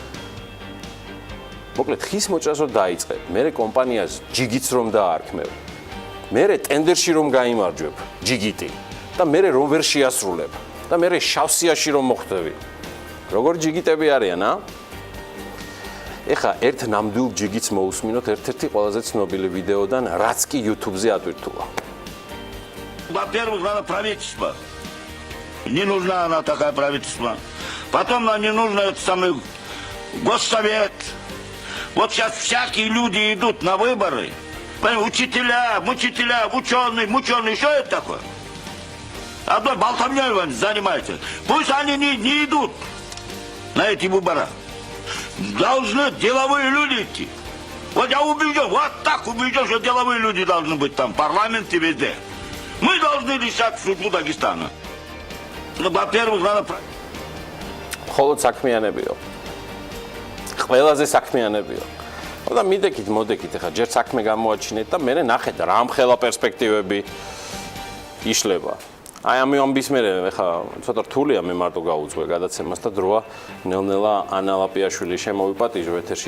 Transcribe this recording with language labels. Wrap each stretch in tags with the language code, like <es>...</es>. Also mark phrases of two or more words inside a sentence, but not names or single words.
<ka>მოკლედ ხის მოჭრას რომ დაიწყებ, მერე კომპანიას ჯიგიტს რომ დაარქმევ, მერე ტენდერში რომ გაიმარჯვებ ჯიგიტი და მერე რომ ვერ შეასრულებ და მერე შავსიაში რომ მოხვდები. როგორ ჯიგიტები არიან, ეხა ერთ ნამდვილ ჯიგიტს მოусმინოთ ერთ-ერთი ყველაზე ცნობილი ვიდეოდან, რაც კი YouTube-ზე ატვირთულა.</ka> <ru>Во-первых, надо правительство. Не нужна она такая правительство. Потом нам не нужно это самый госсовет. Вот сейчас всякие люди идут на выборы. Учителя, ученые, что это такое? Одной болтовней занимаются. Пусть они не идут на эти выборы. Должны деловые люди идти. Вот я убежден, вот так убежден, что деловые люди должны быть там, в парламенте везде. Мы должны решать судьбу Дагестана. Ну, во-первых, надо...</ru> <ka>Холод საქმიანებიო. ყველაზე საქმიანებიო. და მოდეკით ახლა ჯერ საქმე გამოაჩინეთ და მე ნახეთ რა ამხელა პერსპექტივები იშლება. აი ამის მერე ახლა ცოტა რთულია მე მარტო გავუძღვე გადაცემას და დროა ნელ-ნელა ანა ლაპიაშვილი შემოვიპატიჟო ეთერში.</ka>